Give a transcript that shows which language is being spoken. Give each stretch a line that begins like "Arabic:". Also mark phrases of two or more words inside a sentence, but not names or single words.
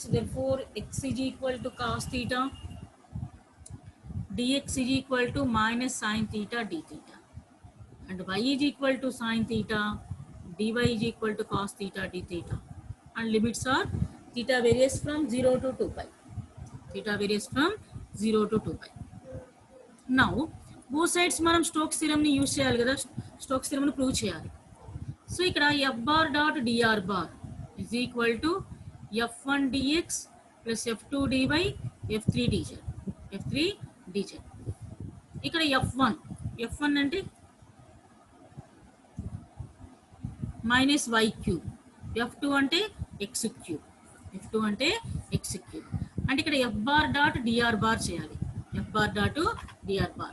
English: Therefore, x is equal to cos theta, dx is equal to minus sin theta d theta, and y is equal to sin theta, dy is equal to cos theta d theta, and limits are theta varies from 0 to 2 pi. Theta varies from 0 to 2 pi. Now both sides
Telugu: మనం
English: Stokes theorem
Telugu: ని యూజ్ చేయాలి కదా,
English: Stokes theorem
Telugu: ని ప్రూవ్ చేయాలి.
English: సో ఇక్కడ F bar dot dr bar is equal to f1 dx plus f2 dy f3 dz. f3 dz.
Telugu: ఇక్కడ f1 అంటే
English: minus y cube,
Telugu: f2 అంటే
English: x cube,
Telugu: f2 అంటే
English: x cube.
Telugu: అంటే ఇక్కడ
English: F bar dot dr bar
Telugu: చేయాలి,
English: F bar dot dr bar.